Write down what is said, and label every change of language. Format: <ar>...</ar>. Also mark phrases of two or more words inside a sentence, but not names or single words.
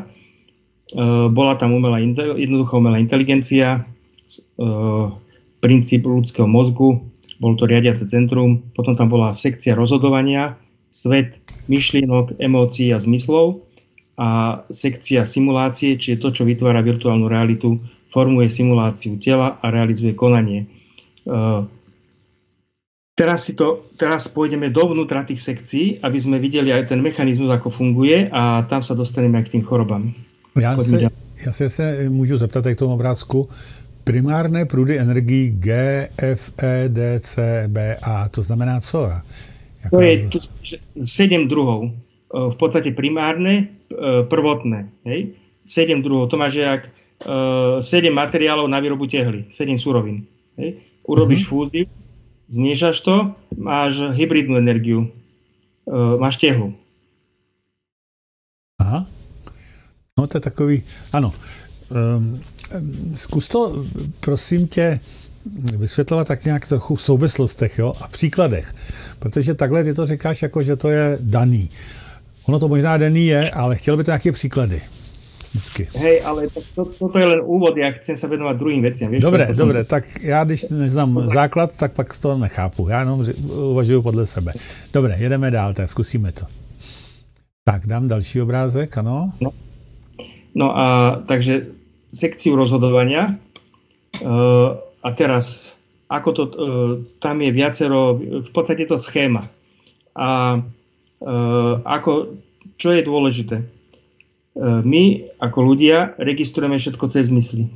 <sk>Bola tam jednoduchá umelá inteligencia, princíp ľudského mozgu, bol to riadiace centrum, potom tam bola sekcia rozhodovania, svet myšlienok, emócií a zmyslov a sekcia simulácie, čiže to, čo vytvára virtuálnu realitu, formuje simuláciu tela a realizuje konanie. Teraz pôjdeme dovnútra tých sekcií, aby sme videli aj ten mechanizmus, ako funguje, a tam sa dostaneme aj k tým chorobám.</sk> <cs>Já se můžu zeptat k tomu obrázku.</cs> <sk>Primárné prúdy energií G, F, E, D, C, B, A.</sk> <cs>To znamená co?</cs> <sk>To je 7 druhov. V podstate primárne, prvotné. 7 druhov. To máš jak 7 materiálov na výrobu tehly. 7 surovín. Urobíš fúziu, zmiešaš to, máš hybridnú energiu. Máš tehlu. Aha.</sk> <cs>No to je takový, ano. Zkus to, prosím tě, vysvětlovat tak nějak trochu v souvislostech, jo, a příkladech. Protože takhle ty to říkáš jako, že to je daný. Ono to možná daný je, ale chtěl by to nějaké příklady. Vždycky.</cs> <sk>Hej, ale toto je len úvod, ja chcem sa venovať druhým veciam. Vieš, Dobre,</sk> <cs>tak já když neznám základ, tak pak to nechápu. Já jenom uvažuju podle sebe. Dobre, jedeme dál, tak zkusíme to. Tak, dám další obrázek, ano.</cs> <sk>No a takže sekciu rozhodovania a teraz ako to, tam je viacero, v podstate to schéma. A čo je dôležité? My ako ľudia registrujeme všetko cez zmysly.</sk>